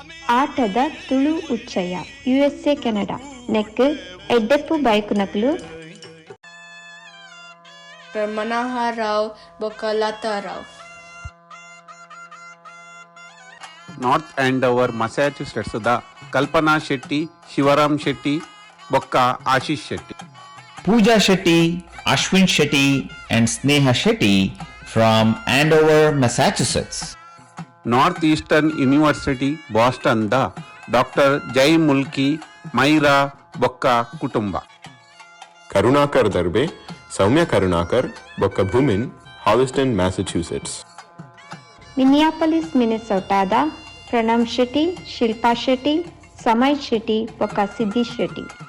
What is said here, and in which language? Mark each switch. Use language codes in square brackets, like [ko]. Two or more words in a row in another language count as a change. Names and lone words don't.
[tcy] ಆಟದ ತುಳು ಉಚ್ಚಯ USA ಕೆನಡಾ ನೆಕ್ ಎಡ್ಡೆಪ್ಪು ಬೈಕುನಕ್ಲು ಮನೋಹರ್ ರಾವ್ ಬೊಕ್ಕ ಲತಾ ರಾವ್. ನಾರ್ತ್ ಆಂಡೋವರ್ ಮಸಾಚ್ಯುಸೆಟ್ಸ್ ದ ಕಲ್ಪನಾ ಶೆಟ್ಟಿ, ಶಿವರಾಮ್ ಶೆಟ್ಟಿ ಬೊಕ್ಕ ಆಶೀಶ್ ಶೆಟ್ಟಿ. [en] Pooja Shetty, Ashwin Shetty and Sneha Shetty from Andover, Massachusetts. [tcy] ನಾರ್ತ್ ಈಸ್ಟರ್ನ್ ಯೂನಿವರ್ಸಿಟಿ ಬಾಸ್ಟನ್ ದ ಡಾಕ್ಟರ್ ಜೈ ಮುಲ್ಕಿ, ಮೈರಾ ಬೊಕ್ಕ ಕುಟುಂಬ. [en] Karunakar Darbe, Soumya Karunakar, Bokka Bhumin, Holliston, Massachusetts. [tcy] Minneapolis, Minnesota ಪ್ರಣಮ್ ಶೆಟ್ಟಿ, ಶಿಲ್ಪಾ ಶೆಟ್ಟಿ, ಸಮಯ್ ಶೆಟ್ಟಿ ಬೊಕ್ಕ ಸಿದ್ಧೀಶ್ ಶೆಟ್ಟಿ.